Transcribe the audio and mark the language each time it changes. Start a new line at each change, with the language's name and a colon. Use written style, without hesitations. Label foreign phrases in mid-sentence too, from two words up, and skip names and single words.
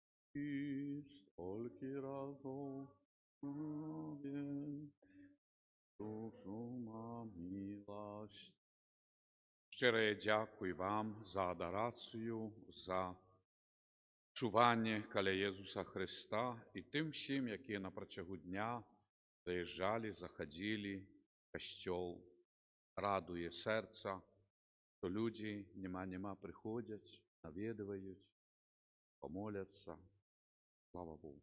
Ukrainian: і стільки разів душу милость. Щире дякую вам за адорацію, за чування каля Єсуса Христа і тим всім, які на протягу дня заїжджали, заходили в костьол. Радує серця, що люди нема приходять, навідують, помоляться. Слава Богу.